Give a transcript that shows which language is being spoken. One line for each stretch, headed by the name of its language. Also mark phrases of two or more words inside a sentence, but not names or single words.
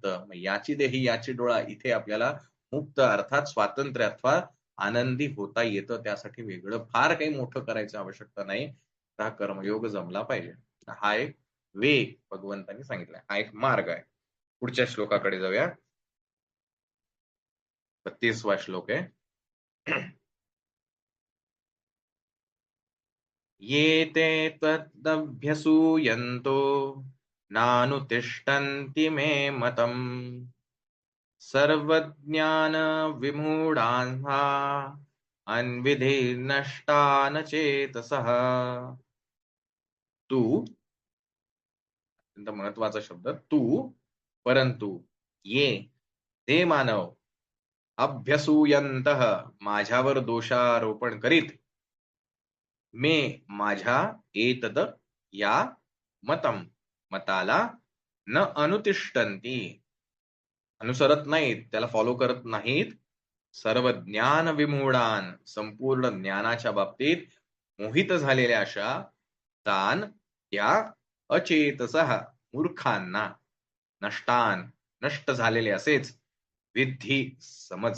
Marathi: मग याची देही याची डोळा, इथे आपल्याला मुक्त अर्थात स्वातंत्र्य अथवा आनंदी होता येतं. त्यासाठी वेगळं फार काही मोठं करायचं आवश्यकता नाही. हा कर्मयोग जमला पाहिजे. हा एक वेग भगवंतांनी सांगितलाय, हा एक मार्ग आहे. पुढच्या श्लोकाकडे जाऊया. 32वा श्लोक आहे.
Sanskrit: ये ते तदभ्यसूयन्तो नानुतिष्ठन्ति मे मतम् सर्वज्ञान विमूढान्हा अन्विधिर्नष्टान चेतसः.
Marathi: तू, अत्यंत महत्वाचा शब्द, तू, परंतु, ये, ते मानव, अभ्यसूयंतः, माझ्यावर दोषारोपण करीत, मे, माझ्या, एतद, या, मतम, मताला,
Sanskrit: न अनुतिष्ठन्ति,
Marathi: अनुसरत नाहीत, त्याला फॉलो करत नाहीत,
Sanskrit: सर्व ज्ञान विमूढान,
Marathi: संपूर्ण ज्ञानाच्या बाबतीत मोहित झालेल्या अशा, तान, त्या, अचेतसः, मूर्खांना, नष्टान, नष्ट झालेले असेच, विद्धी, समज.